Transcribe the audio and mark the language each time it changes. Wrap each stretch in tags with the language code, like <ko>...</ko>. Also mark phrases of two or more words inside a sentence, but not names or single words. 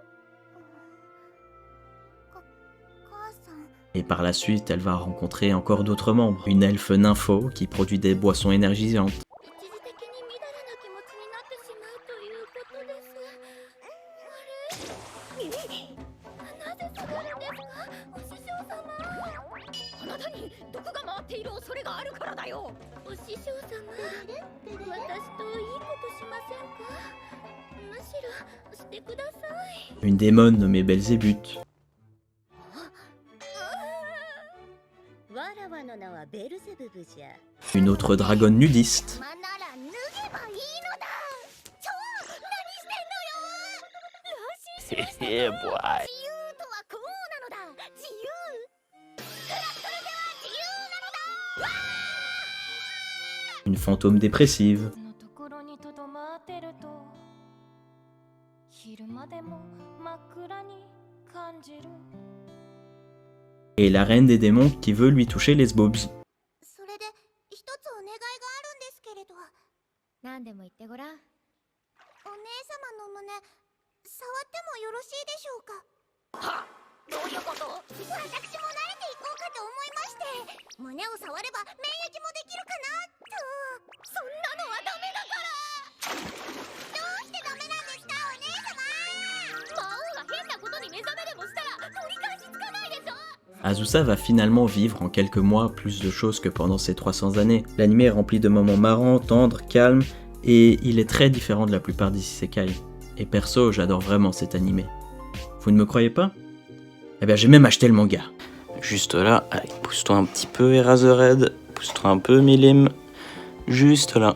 <ja>母さん。</ja> <fr>Et par la suite, elle va rencontrer encore d'autres membres. Une elfe nympho qui produit des boissons énergisantes.</fr> <ja>一時的にみだらな気持ちになってしまうということです。あれ？なぜ下がるんですか、お師匠様。あなたに毒が回っている恐れがあるからだよ。お師匠様、私といいことしませんか。むしろしてください。</ja> <fr>Une démone nommée Belzébuth.</fr> <ja>わらわの名はベルゼブブじゃ。</ja> <fr>Une autre dragonne nudiste.</fr> <ja>まなら脱げばいいのだ。ちょ、何してんのよ。安心しましたぞ。自由とはこうなのだ。自由。クラットルでは自由なのだ。わー。</ja> <fr>Une fantôme dépressive.</fr> <ja>のところにとどまってると昼間でも真っ暗に感じる。</ja> <fr>Et la reine des démons qui veut lui toucher les bobs.</fr> <ja>それで一つお願いがあるんですけれど。何でも言ってごらん。お姉様の胸、触ってもよろしいでしょうか。どういうこと？私も慣れていこうかと思いまして、胸を触れば免疫もできるかなと。そんなのはダメだから。どうしてダメなんですか、お姉様。魔王が変なことに目覚めでもしたら取り返しつかないでしょ。</ja> <fr>Azusa va finalement vivre en quelques mois plus de choses que pendant ces 300 années. L'anime est rempli de moments marrants, tendres, calmes, et il est très différent de la plupart des isekai. Et perso, j'adore vraiment cet animé. Vous ne me croyez pas? Eh bien j'ai même acheté le manga. Juste là, allez, pousse-toi un petit peu Eraserhead, pousse-toi un peu Milim, juste là.</fr>